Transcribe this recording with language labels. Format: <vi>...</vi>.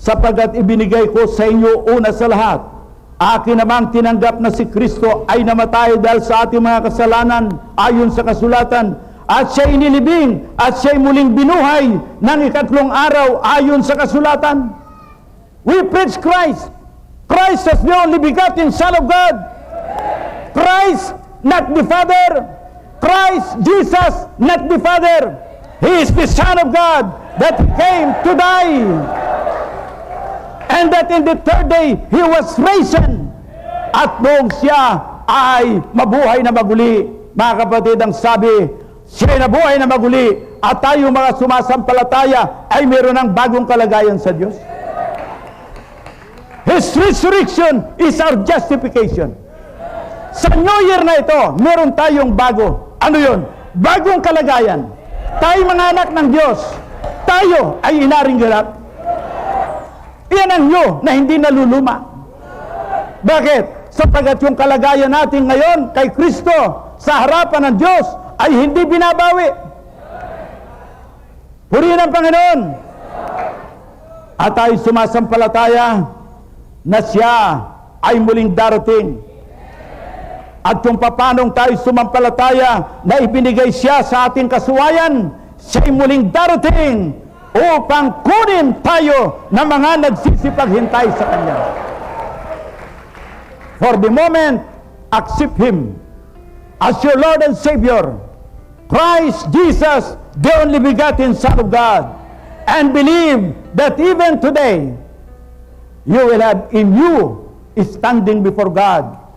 <tl>Sapagkat ibinigay ko sa inyo una sa lahat, akin namang tinanggap na si Kristo ay namatay dahil sa ating mga kasalanan ayon sa kasulatan, at siya inilibing at siya muling binuhay ng ikatlong araw ayon sa kasulatan.</tl> <en>We preach Christ. Christ as the only begotten Son of God. Christ, not the Father. Christ, Jesus, not the Father. He is the Son of God that came to die. And that in the third day, He was risen.</en> <tl>At noong siya ay mabuhay na maguli, mga kapatid, ang sabi, siya ay nabuhay na maguli, at tayo mga sumasampalataya ay meron ng bagong kalagayan sa Diyos.</tl> <en>His resurrection is our justification.</en> <tl>Sa New Year na ito, meron tayong bago. Ano yun? Bagong kalagayan. Tayo mga anak ng Diyos. Tayo ay inaring ganap. Iyan ang new na hindi naluluma. Bakit? Sapagat yung kalagayan natin ngayon kay Kristo sa harapan ng Diyos ay hindi binabawi. Purihin ang Panginoon. At tayo sumasampalataya na siya ay muling darating. At kung papanong tayo sumampalataya na ibinigay siya sa ating kasuwayan, siya'y muling darating upang kunin tayo na mga nagsisipaghintay sa Kanya.</tl> <en>For the moment, accept Him as your Lord and Savior, Christ Jesus, the only begotten Son of God, and believe that even today, you will have in you standing before God.</en>